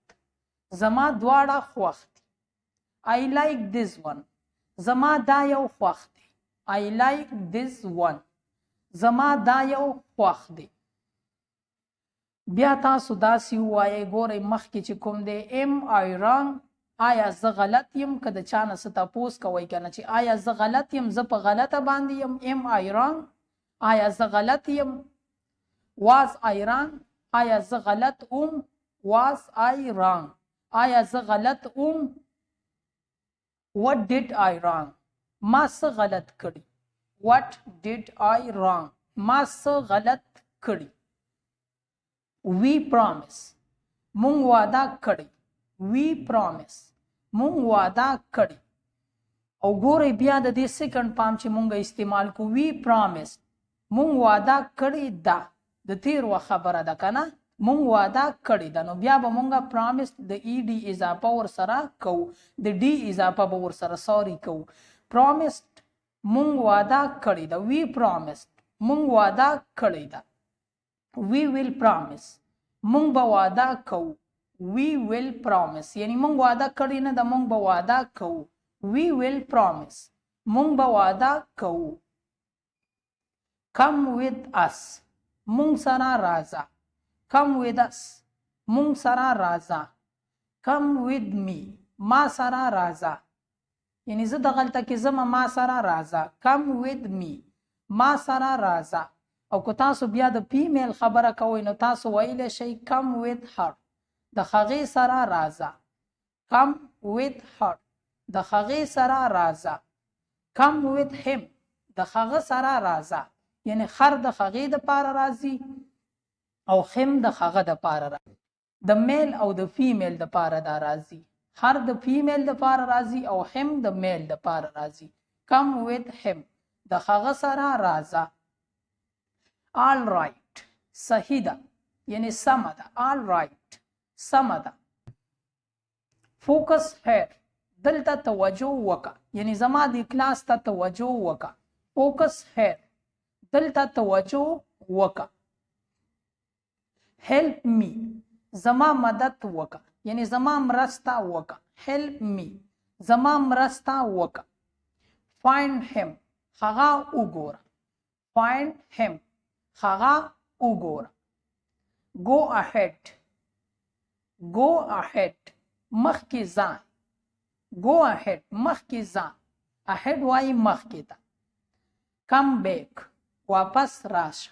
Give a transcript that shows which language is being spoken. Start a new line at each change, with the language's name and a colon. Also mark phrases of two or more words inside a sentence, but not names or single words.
Pashto: زما دواړه خوښ دي.
English: I like this one.
Pashto: زما دا یو خوښ دی.
English: I like this one.
Pashto: زما دا یو خوښ دی. بیا تاسو داسې ووایئ ګورئ مخکې چې کوم دی
English: am I wrong
Pashto: آیا زه غلط یم که د چا نه څه تپوس کوئ که نه چې آیا زه غلط یم زه په غلطه باندې یم
English: am I wrong
Pashto: آیا زه غلط یم
English: was I wrong
Pashto: آیا زه غلط
English: was I wrong
Pashto: آیا زه غلط
English: what did I wrong
Pashto: ما څه غلط کړي
English: what did I wrong
Pashto: ما څه غلط کړي
English: we promise
Pashto: مونږ وعده کړی
English: we promise
Pashto: مونږ وعده کړی او ګورئ بیا د دې سیکنډ پام چې مونږ استعمال کو
English: we promise
Pashto: مونږ وعده کړی ده د تیر وخت خبره ده که نه مونږ وعده کړی ده نو بیا به مونږ promise د ed اضافه ورسره کوو د d اضافه به ورسره سوري کوو promised مونږ وعده کړی ده
English: we promised
Pashto: مونږ وعده کړی ده
English: we will promise
Pashto: مونږ به وعده کوو
English: we will promise
Pashto: یعنی مونږ وعده کړی نه ده مونږ به وعده کوو
English: we will promise
Pashto: مونږ به وعده کوو
English: come with us
Pashto: مونږ سره راځه
English: come with us
Pashto: مونږ سره راځه
English: come with me
Pashto: ما سره راځه یعنی زه دغلته کې زما ما سره راځه
English: come with me
Pashto: ما سره راځه او که تاسو بیا د فیمیل خبره کوئ نو تاسو ویلی شئ
English: come with her
Pashto: د هغې سره راځه
English: come with her
Pashto: د هغې سره راځه
English: come with him
Pashto: د هغه سره راځه یعنی خر د هغې دپاره راځي او خم د هغه دپاره راځي د میل او د فیمیل دپاره دا راځي هر د فیمیل دپاره راځي او هم د میل دپاره راځي
English: come with him
Pashto: د هغه سره راځه
English: all right
Pashto: صحیح ده یعنی سمه ده
English: all right
Pashto: سمه ده
English: focus here
Pashto: دلته توجه وکړه یعنی زما د کلاس ته توجه وکړه
English: focus here
Pashto: دلته توجه وکړه
English: help me
Pashto: زما مدد وکړه یعنی زما مرسته وکړه
English: help me
Pashto: زما مرسته وکړه
English: find him
Pashto: هغه وګوره
English: find him
Pashto: هغه وګوره
English: go ahead
Pashto: مخکې ځه
English: go ahead
Pashto: مخکې ځه ahead وایي مخکې ته
English: come back
Pashto: واپس راشه